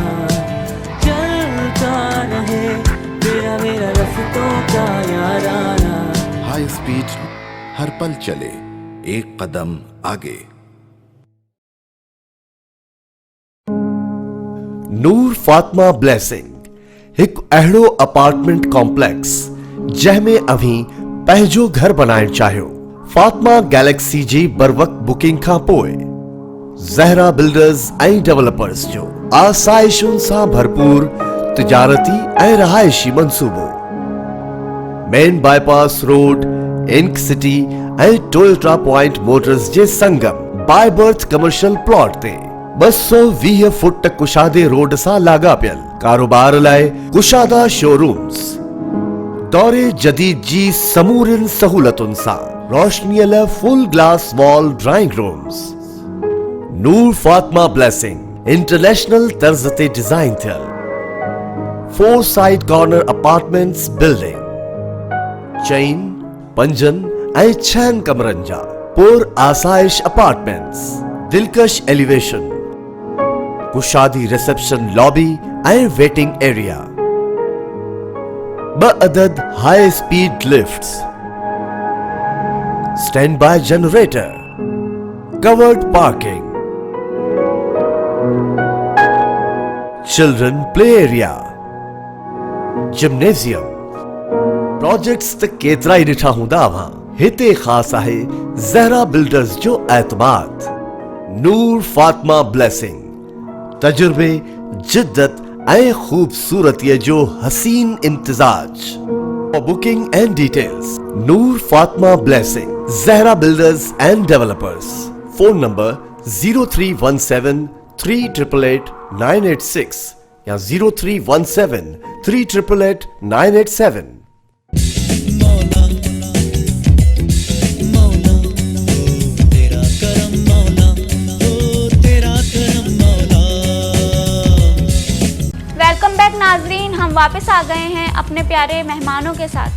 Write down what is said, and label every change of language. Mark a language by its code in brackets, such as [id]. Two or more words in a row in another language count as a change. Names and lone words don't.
[hi] चलता रहे तेरा मेरा रास्तों का याराना। [en] high speed [hi] हर पल चले एक कदम आगे। [sd] नूर फातिमा ब्लेसिंग एक अहिड़ो [en] apartment complex [sd] जंहिंमें अभी पंहिंजो घर बनाइण चाहियो। फातिमा गैलेक्सी जी बर वक्त बुकिंग खां पोइ ज़हरा बिल्डर्स ऐं डेवलपर्स जो आसाइशुनि सां भरपूर तिजारती ऐं रहायशी मंसूबो। मेन बाईपास रोड, इंक सिटी ऐं टोयोटा पॉइंट मोटर्स जे संगम बाय बर्थ [en] commercial plot [sd] ते 220 फुट कुशादे रोड सां लागापियल कारोबार लाइ कुशादा शोरूम्स। दौरे जदीद जी समूरिन सहूलतुनि सां रोशनीअ लाइ [en] full glass wall drawing rooms. [sd] नूर फातिमा ब्लेसिंग इंटरनेशनल तर्ज ते डिजाइन थियल [en] 4 side corner apartments building. [sd] 4, 5 ऐं 6 कमरनि जा पुर आसाइश अपार्टमेंट्स। दिलकश एलिवेशन, कुशादी [en] reception lobby [sd] ऐं [en] waiting area. 2 अदद high speed lifts, stand by generator, covered parking, children play area, gymnasium. [sd] प्रोजेक्ट्स त केतिरा ई ॾिठा हूंदा अव्हां। हिते ख़ास आहे ज़हरा बिल्डर्स जो एतमाद। नूर फातिमा ब्लेसिंग तजुर्बे जिद्दत ऐ खूबसूरत ये जो हसीन इम्तिजाज। [en] For booking and details, Noor Fatma Blessing, Zahra Builders and Developers. Phone number 0317 388 986 या 0317 388 987। welcome back [hi] नाजरीन, हम वापस आ गए हैं अपने प्यारे मेहमानों के साथ।